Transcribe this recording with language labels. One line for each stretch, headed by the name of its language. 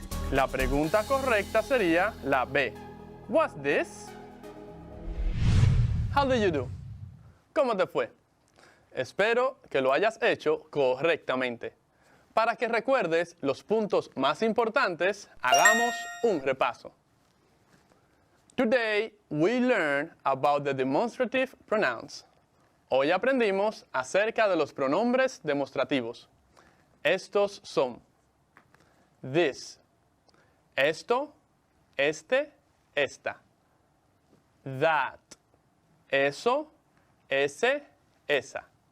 Spanish: La pregunta correcta sería la B.
English: What's this? How did you do?
Spanish: ¿Cómo te fue? Espero que lo hayas hecho correctamente. Para que recuerdes los puntos más importantes, hagamos un repaso.
English: Today, we learn about the demonstrative pronouns.
Spanish: Hoy aprendimos acerca de los pronombres demostrativos. Estos son this, esto, este, esta. That, eso, ese, esa.